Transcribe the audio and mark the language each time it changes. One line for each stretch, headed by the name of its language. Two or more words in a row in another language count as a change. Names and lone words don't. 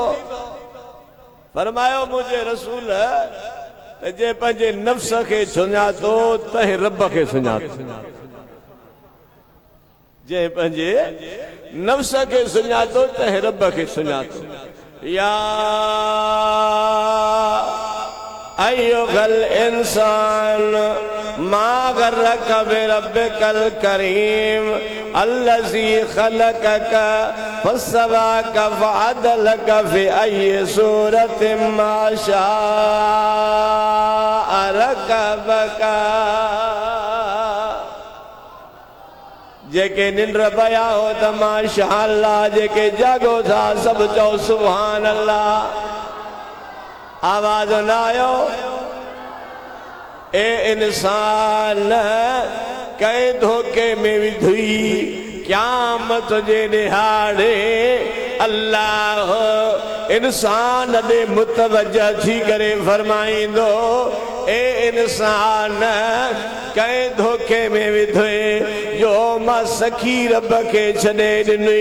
Sindhi: फरमायो मुंहिंजे रसूल त जे पंहिंजे नफ़्स खे सुञातो तंहिं रब खे सुञातो। जे पंहिंजे नफ़्स खे सुञातो तंहिं रब खे सुञातो।
Arabic: يا أيها الإنسان ما غرك بربك الكريم الذي خلقك فسواك فعدلك في أي صورة ما شاء ركبك.
Sindhi: जेके निंद्र पया हो त माशाअल्लाह, जेके जागो था सब चओ
Arabic: سبحان الله.
Sindhi: आवाज न आयो? ए इंसान कंहिं धोखे में विधुई क़यामत जे ॾिहाड़े अल्लाह इंसान ॾे मुतवज्जह थी करे फरमाईंदो, ए इंसान कंहिं धोखे में विधुए जो मां सखी रब खे छॾे ॾिनी।